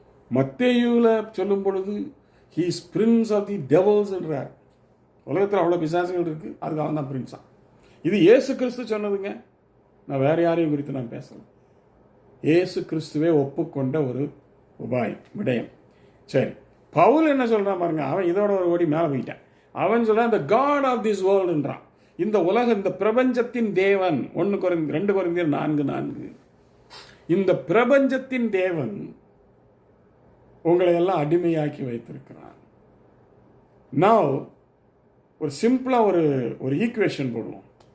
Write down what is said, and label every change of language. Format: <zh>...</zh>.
<ta>மத்தேயுவில் சொல்லும் பொழுது</ta> <en>he is prince of the devils</en> <ta>என்றார். உலகத்தில் அவ்வளோ பிசாசுகள் இருக்குது, அதுக்கு அவன் தான் பிரின்ஸா. இது இயேசு கிறிஸ்து சொன்னதுங்க, நான் வேறு யாரையும் குறித்து நான் பேசலை. இயேசு கிறிஸ்துவே ஒப்புக்கொண்ட ஒரு விடயம். சரி, பவுல் என்ன சொல்கிறான் பாருங்க, அவன் இதோட ஒரு ஓடி மேலே போயிட்டான். அவன் சொல்கிறான்</ta> <en>the God of this world</en> <ta>ன்றான். இந்த உலகம், இந்த பிரபஞ்சத்தின் தேவன். 2 கொரிந்தியர் 4:4. இந்த பிரபஞ்சத்தின் தேவன் உங்களை எல்லாம் அடிமையாக்கி வைத்திருக்கிறான். Now ஒரு சிம்பிளாக ஒரு ஈக்குவேஷன் போடுவோம்.</ta>